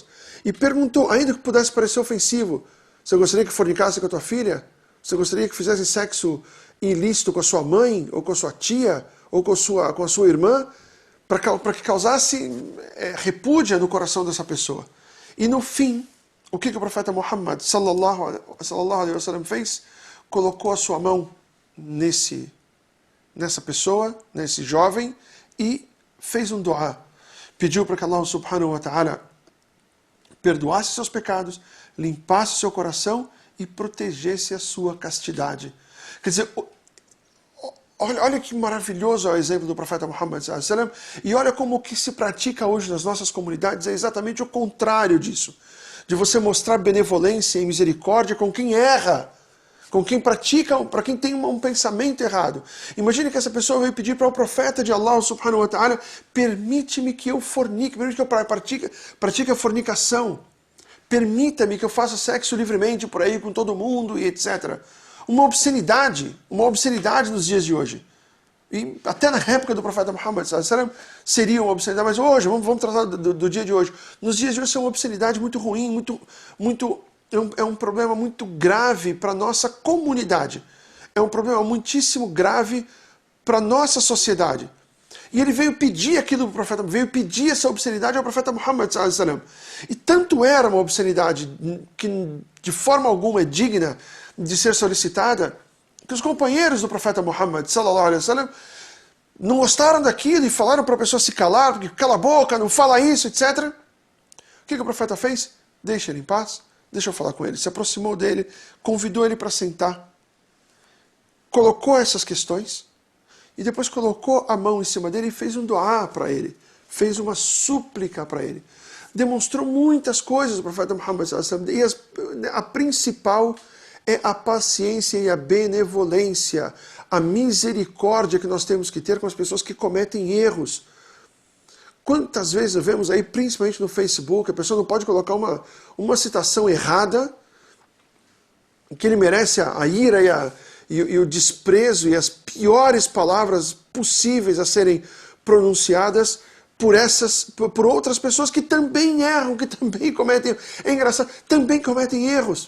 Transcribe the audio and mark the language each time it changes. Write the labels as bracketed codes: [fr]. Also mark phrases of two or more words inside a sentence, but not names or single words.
[pt] E perguntou, ainda que pudesse parecer ofensivo, você gostaria que fornicasse com a tua filha? Você gostaria que fizesse sexo ilícito com a sua mãe, ou com a sua tia, ou com a sua irmã? Para que causasse repúdia no coração dessa pessoa. E no fim, o que o profeta Muhammad [ar] صلى الله عليه وسلم [pt] fez? Colocou a sua mão nessa pessoa, nesse jovem, e fez um dua. Pediu para que Allah [ar] سبحانه وتعالى [pt] perdoasse seus pecados, limpasse seu coração e protegesse a sua castidade. Quer dizer, olha que maravilhoso é o exemplo do profeta Muhammad [ar] صلى الله عليه وسلم, [pt] e olha como o que se pratica hoje nas nossas comunidades é exatamente o contrário disso. De você mostrar benevolência e misericórdia com quem erra, com quem pratica, para quem tem um pensamento errado. Imagine que essa pessoa veio pedir para o profeta de Allah [ar] سبحانه وتعالى, [pt] permite-me que eu fornique, permite que eu pratique a fornicação, permita-me que eu faça sexo livremente por aí com todo mundo e etc. Uma obscenidade nos dias de hoje. E até na época do profeta Muhammad [ar] صلى الله عليه وسلم [pt] seria uma obscenidade, mas hoje, vamos tratar do dia de hoje. Nos dias de hoje é uma obscenidade muito ruim, é um problema muito grave para a nossa comunidade. É um problema muitíssimo grave para a nossa sociedade. E ele veio pedir aquilo do profeta, veio pedir essa obscenidade ao profeta Muhammad [ar] صلى الله عليه وسلم. [pt] E tanto era uma obscenidade que de forma alguma é digna de ser solicitada, que os companheiros do profeta Muhammad [ar] صلى الله عليه وسلم [pt] não gostaram daquilo e falaram para a pessoa se calar, porque cala a boca, não fala isso, etc. O que o profeta fez? Deixa ele em paz, deixa eu falar com ele. Se aproximou dele, convidou ele para sentar, colocou essas questões e depois colocou a mão em cima dele e fez um duá para ele, fez uma súplica para ele. Demonstrou muitas coisas o profeta Muhammad [ar] صلى الله عليه وسلم, [pt] e a principal é a paciência e a benevolência, a misericórdia que nós temos que ter com as pessoas que cometem erros. Quantas vezes vemos aí, principalmente no Facebook, a pessoa não pode colocar uma citação errada, que ele merece a ira e o desprezo e as piores palavras possíveis a serem pronunciadas por outras pessoas que também erram, que também cometem, é engraçado, também cometem erros.